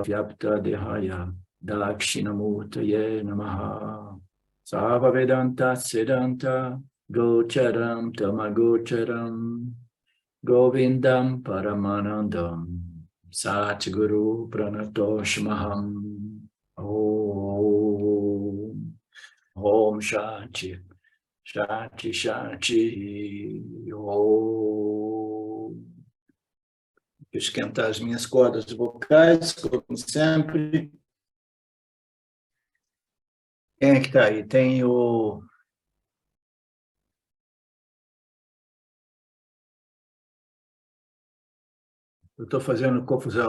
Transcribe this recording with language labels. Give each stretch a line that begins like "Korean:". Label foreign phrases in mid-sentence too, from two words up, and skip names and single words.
Sanskrit: व्याप्त देहाय दक्षिणामूर्तये नमः सव वेदान्त सिद्धान्त गोचरं तमगोचरं गोविन्दं परमानन्दं सद्गुरु प्रणतोस्म्यहम् ओम् ओम् शान्ति शान्ति शान्ति ओम्.
Portuguese: Esquentar as minhas cordas vocais, como sempre. Quem é que está aí? Tem o... Eu estou fazendo confusão.